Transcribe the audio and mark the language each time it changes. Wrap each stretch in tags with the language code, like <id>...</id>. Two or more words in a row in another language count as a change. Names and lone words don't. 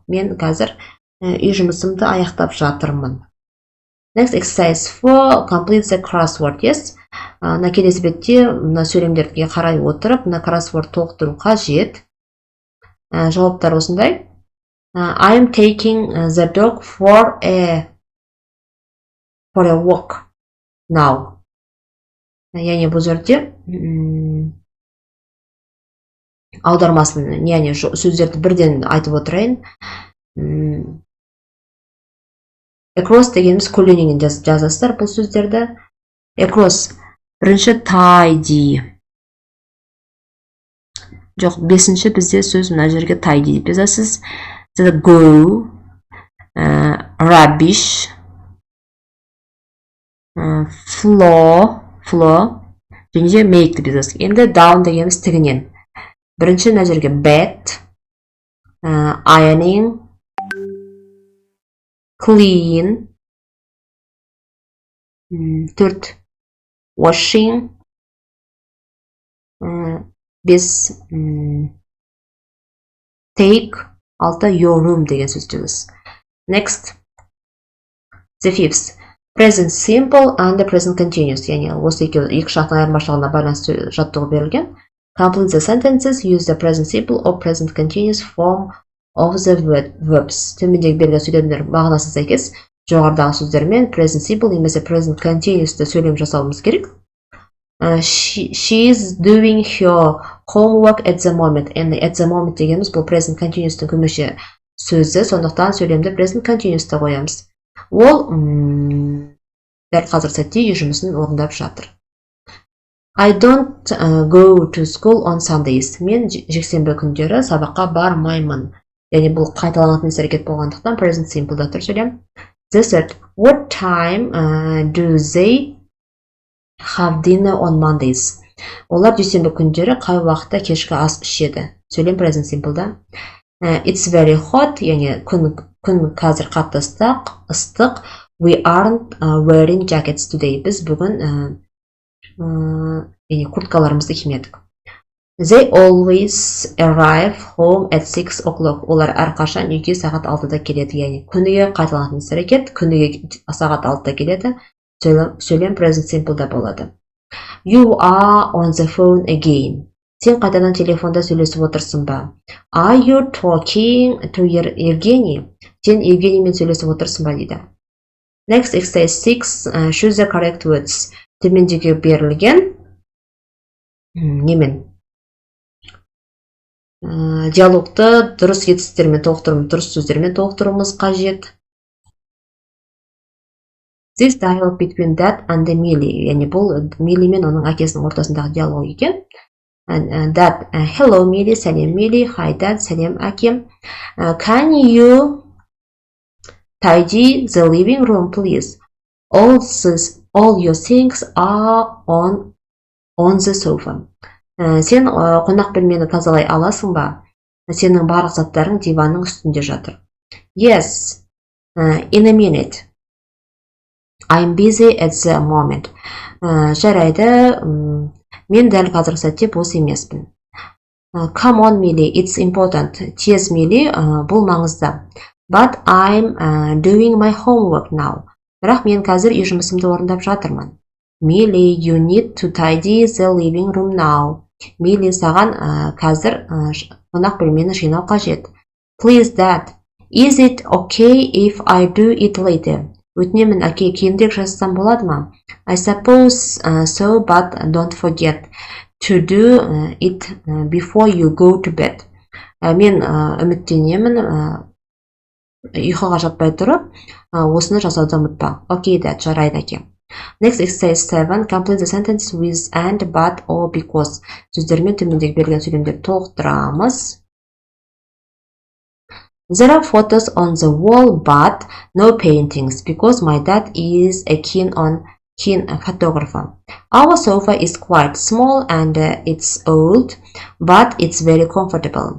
<kk>Мен қазір үй жұмысымды аяқтап жатырмын.</kk> <en>Next exercise 4. Complete the crossword. Yes.</en> <kk>Мына келесі бетте мына сөйлемдерге қарай отырып, мына crossword толықтыру қажет. Жауаптар осындай.</kk> <en>I'm taking the dog for a walk now.</en> <kk>Яғни бұл жерде аудармасын, яғни сөздерді бірден айтып отырайын. Across дегеніміз көлденеңінен жазасыздар бұл сөздерді.</kk> <en>Across. Бірінші tidy.</en> <kk>Жоқ, бесінші бізде сөз мына жерге tidy деп жазасыз.</kk> <en>Go, rubbish, floor,</en> <kk>және де make деп жазасыз. Енді down дегеніміз тігінен. Бірінші мына жерге</kk> <en>bed, ironing, clean,</en> <kk>төрт washing, бес take, алты</kk> <en>your room</en> <kk>деген сөз жазасыз.</kk> <en>Next, the fifth, present simple and present continuous.</en> <kk>Яғни осы екі шарттың айырмашылығына байланысты жаттығу берілген.</kk> <en>Complete the sentences, use the present simple or present continuous form of the verbs.</en> <kk>Төмендегі берілген сөйлемдер мағынасына сәйкес жоғарыдағы сөздермен</kk> <en>present simple</en> <kk>немесе</kk> <en>present continuous'ты</en> <kk>сөйлем жасауымыз керек.</kk> <en>She's doing her homework at the moment.</en> <kk>Енді</kk> <en>at the moment</en> <kk>дегеніміз бұл</kk> <en>present continuous'тың</en> <kk>көмекші сөзі, сондықтан сөйлемді</kk> <en>present continuous'та</en> <kk>қоямыз. Ол дәл қазір сәтте үй жұмысын орындап жатыр.</kk> <en>I don't go to school on Sundays.</en> <kk>Мен жексенбі күндері сабаққа бармаймын. Яғни бұл қайталанатын іс-әрекет болғандықтан</kk> <en>present simple'да</en> <kk>тұр сөйлем.</kk> <en>The third, what time do they have dinner on Mondays?</en> <kk>Олар дүйсенбі күндері қай уақытта кешкі ас ішеді? Сөйлем</kk> <en>present simple'да. It's very hot,</en> <kk>яғни күн қазір қатты ыстық.</kk> <en>We aren't wearing jackets today.</en> <kk>Біз бүгін курткаларымызды кимедік.</kk> <en>They always arrive home at 6 o'clock.</en> <kk>Олар әрқашан үйге сағат 6-да келеді. Яғни күніге қайталанатын іс-әрекет, күніге сағат 6-да келеді. Сөйлем</kk> <en>present simple'да</en> <kk>болады.</kk> <en>You are on the phone again.</en> <kk>Сен қайтадан телефонда сөйлесіп отырсың ба?</kk> <en>Are you talking to Evgeny?</en> <kk>Сен Евгениймен сөйлесіп отырсың ба дейді.</kk> <en>Next exercise 6. Choose the correct words.</en> <kk>Төмендегі берілген немен? Диалогты дұрыс етістіктермен толықтыруымыз, дұрыс сөздермен толықтыруымыз қажет.</kk> <en>This dialogue between Dad and Millie.</en> <kk>Яғни бұл Millie мен оның әкесінің ортасындағы диалог екен.</kk> <en>Dad, hello Millie,</en> <kk>сәлем Millie.</kk> <en>Hi Dad,</en> <kk>сәлем әкем.</kk> <en>Can you tidy the living room, please? All your things are on the sofa.</en> <kk>Сен қонақ бөлмені тазалай аласың ба? Сенің барлық заттарың диванның үстінде жатыр.</kk> <en>Yes, in a minute. I'm busy at the moment.</en> <kk>Жарайды, мен дәл қазір сәтте бос емеспін.</kk> <en>Come on, Millie, it's important.</en> <kk>Тез, Millie, бұл маңызды.</kk> <en>But I'm doing my homework now.</en> <kk>Бірақ мен қазір үй жұмысымды орындап жатырмын.</kk> <en>Millie, you need to tidy the living room now. Millie,</en> <kk>саған қазір қонақ бөлмені жинау қажет.</kk> <en>Please, Dad, is it okay if I do it later?</en> <kk>Өтінемін, әке, кейінірек жазсам болады ма?</kk> <en>I suppose so, but don't forget to do it before you go to bed.</en> <kk>Мен үміттенемін, ұйқыға жатпай тұрып, осыны жасауды ұмытпа.</kk> <en>Okay, Dad,</en> <kk>жарайды әке.</kk> <en>Next exercise 7. Complete the sentence with and, but, or, because.</en> <kk>Сөздермен төмендегі берілген сөйлемдерді толықтырамыз.</kk> <en>There are photos on the wall, but no paintings, because my dad is a keen photographer. Our sofa is quite small and it's old, but it's very comfortable.</en>